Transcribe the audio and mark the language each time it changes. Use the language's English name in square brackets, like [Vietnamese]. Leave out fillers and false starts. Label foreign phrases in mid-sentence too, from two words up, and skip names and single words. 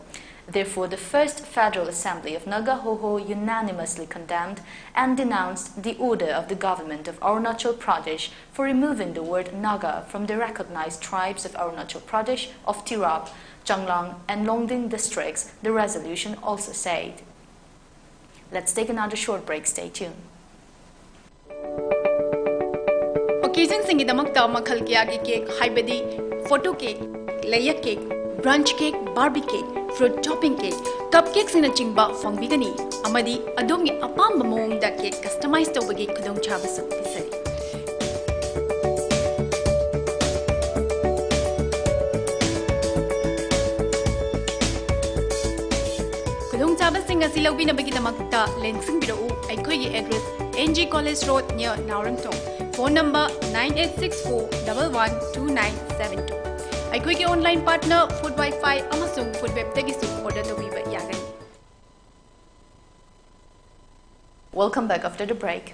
[English] Therefore, the First Federal Assembly of Naga Hoho unanimously condemned and denounced the order of the government of Arunachal Pradesh for removing the word Naga from the recognized tribes of Arunachal Pradesh of Tirap, Changlang and Longding districts, the resolution also said. Let's take another short break. Stay tuned. [Manipuri] Occasion singidamakta makhal kiyagi cake, haibadi, [English] photo cake, layer cake, brunch cake, barbie cake, fruit topping cake, cupcakes in a [Manipuri] chingba fongbigani, amadi adomgi apamba moongda [English] cake customized [Manipuri] tawbagi kudong chabasu pisari. Kudong chabasing asi lawbinabagi damakta lensing birau aikhoigi address NG College Road near Naurangtong. [English] Phone number 9864112972. [Manipuri] Aikhoigi [English] online partner [Manipuri] Food Wi-Fi amasung Food Web tagisu order tawiba yagani. [English] Welcome back after the break.